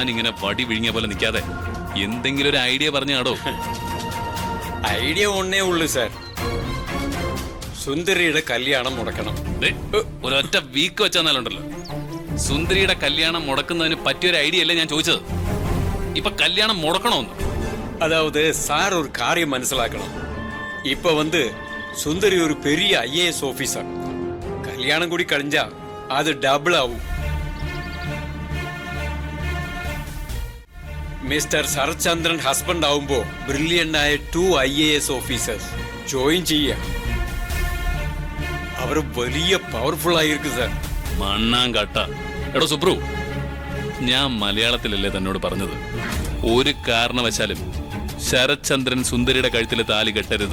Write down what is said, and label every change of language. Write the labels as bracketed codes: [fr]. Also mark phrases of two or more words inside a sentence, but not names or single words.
[ml] ഇങ്ങനെ വടി വിഴിഞ്ഞ പോലെ നിൽക്കാതെ എന്തെങ്കിലും ഒരു ഐഡിയ പറഞ്ഞാടോ. ഐഡിയ ഒന്നേ ഉള്ളൂ സാർ, സുന്ദരിയുടെ കല്യാണം മുടക്കണം. ദേ, ഒരൊറ്റ വീക്ക് വെച്ചാലുണ്ടല്ലോ, സുന്ദരിയുടെ കല്യാണം മുടക്കുന്നതിന് പറ്റിയൊരു ഐഡിയ അല്ലേ ഞാൻ ചോദിച്ചത്. ഇപ്പൊ കല്യാണം മുടക്കണമെന്ന്. [ta] அதாவது சார் ஒரு காரியம் மனசிலாக்கணும். இப்ப சுந்தரி ஒரு பெரிய [en] IAS officer. [ta] கல்யாணம் கூடி கழிஞ்சா அது டபுள் ஆகும். [ml] മിസ്റ്റർ ശരത്ചന്ദ്രൻ ഹസ്ബൻഡ് ആവുമ്പോ ബ്രില്യന്റ് ആയ 2 [en] IAS officers join [ml] ചെയ്യാം. അവർ വലിയ പവർഫുൾ ആയിരിക്കും സാർ. മണ്ണാങ്കട്ട. എടോ സുബ്രു, ഞാൻ മലയാളത്തിലല്ലേ തന്നോട് പറഞ്ഞത്, ഒരു കാരണവശാലും ശരത്ചന്ദ്രൻ സുന്ദരിയുടെ കഴുത്തിൽ താലി കെട്ടരുത്.